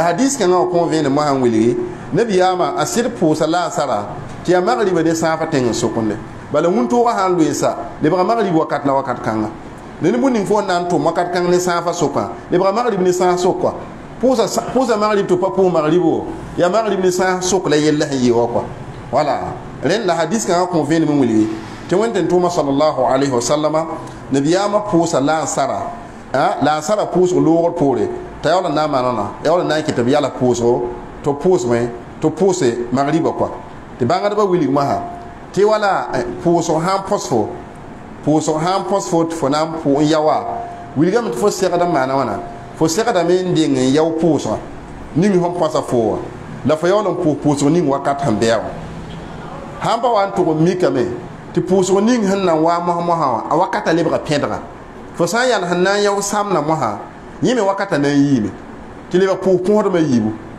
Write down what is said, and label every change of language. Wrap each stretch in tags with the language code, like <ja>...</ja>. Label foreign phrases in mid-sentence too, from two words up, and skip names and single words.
<mos>hadis kãngã wã kõo vẽene mosã n wilge nabiyaamã a sɩd pʋʋsa la asara tɩ yaa magriba ne sãafa tẽng sʋkende bala wũntoogã sã n loeesa lebga magrib wakat la wakat kãngã rẽnd bũmb ning fo n na n tʋm wakat kãng ne sãafa sʋkã lebga magrib ne sãag sʋkã pʋʋsa magrib tɩ pa pʋʋs magrib wo yaa magrib ne sãag sʋk la yella sẽn yɩ wã kɔa wala rẽnd la hadis kãngã kõo vẽenem n wilge tɩ wẽntin tʋʋma</mos> <ar>sallallahu alaihi wasallama</ar> <mos>nabiyaamã pʋʋsa la asara pʋʋsg loogr poore t'a yaool n na n maanã yaool n na n kɩ tɩ b yala pʋʋsgo tɩ pʋʋsme tɩ pʋʋse magriba kɔa tɩ bãngdbã wilg masã tɩ wala pʋʋsg sãn põs fo tɩ fo na n pʋʋ n ya wa wilgame tɩ fo segd n maana wãna fo segdame n deng n yao pʋʋsgã ning sẽn põsa foo wã la fo yaool n pʋʋsg ning wakat sẽn bɩa wã sãn pa wa n tʋg n mikame tɩ pʋʋsg ning sẽn na n waa mosã wã a wakata lebga pẽdga fo sã n yãl sẽn na n yao samna mosã yẽ me wakata na n yiime tɩ lebg pʋʋs põsdmã yiibu</mos>